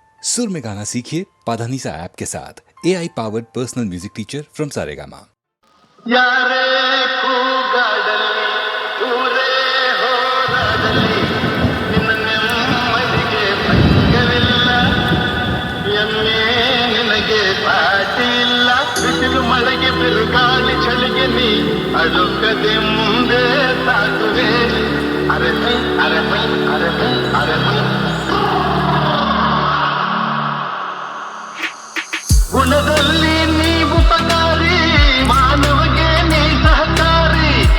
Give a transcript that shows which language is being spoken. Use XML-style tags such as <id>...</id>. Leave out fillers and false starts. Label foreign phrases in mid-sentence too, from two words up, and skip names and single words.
<hi>सुर में गाना सीखिए पाधानीसा ऐप के साथ</hi> <en>AI powered personal music teacher from</en> <hi>सारेगामा।</hi> <kn>ಯಾರೇ ಕೂಗಾಡಲಿ ಊರೇ ಹೋರಾಡಲಿ ನಿನ್ನ ನೆಮ್ಮದಿಗೆ ಭಂಗವಿಲ್ಲ ಎಮ್ಮೆ ನಿನಗೆ ಪಾಟಿ ಇಲ್ಲ ಬಿಸಿಲು ಮಳೆಗೆ ಬಿರುಗಾಳಿ ಚಳಿಗೆ ನೀ ಅಳುಕದೆ ಮುಂದೆ ಸಾಗುವೆ ಅರಮೈ ಅರಮೈ ಅರಮೈ ಅರಮೈ ಗುಣದಲ್ಲಿ ನೀ ಉಪಕಾರಿ ಮಾನವಗೆ ನೀ ಸಹಕಾರಿ</kn>